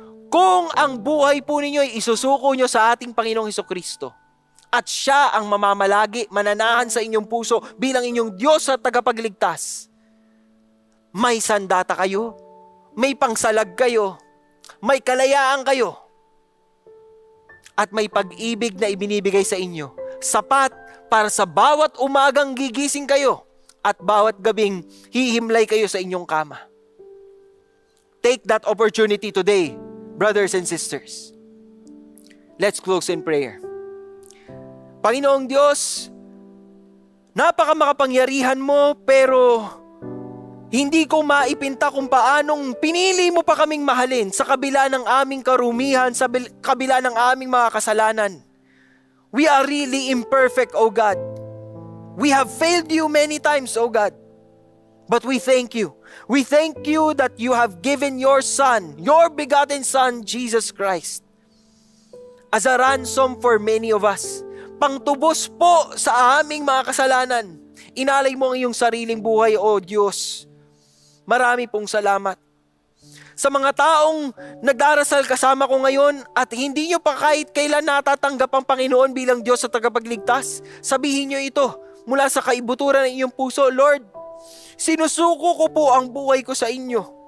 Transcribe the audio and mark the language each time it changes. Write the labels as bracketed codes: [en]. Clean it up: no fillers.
[tl] Kung ang buhay po ninyo ay isusuko nyo sa ating Panginoong Hesukristo, at siya ang mamamalagi, mananahan sa inyong puso bilang inyong Diyos at tagapagligtas, may sandata kayo, may pangsalag kayo, may kalayaan kayo, at may pag-ibig na ibinibigay sa inyo, sapat para sa bawat umagang gigising kayo at bawat gabing hihimlay kayo sa inyong kama. [en] Take that opportunity today, brothers and sisters. Let's close in prayer. [tl] Panginoong Diyos, napakamakapangyarihan mo, pero hindi ko maipinta kung paanong pinili mo pa kaming mahalin sa kabila ng aming karumihan, sa kabila ng aming mga kasalanan. [en] We are really imperfect, O God. We have failed you many times, O God. But we thank you. We thank you that you have given your Son, your begotten Son, Jesus Christ, as a ransom for many of us. [tl] Pangtubos po sa aming mga kasalanan. Inalay mo ang iyong sariling buhay, O Diyos. Marami pong salamat. Sa mga taong nagdarasal kasama ko ngayon at hindi nyo pa kahit kailan natatanggap ang Panginoon bilang Diyos at tagapagligtas, sabihin nyo ito mula sa kaibuturan ng iyong puso, Lord, sinusuko ko po ang buhay ko sa inyo.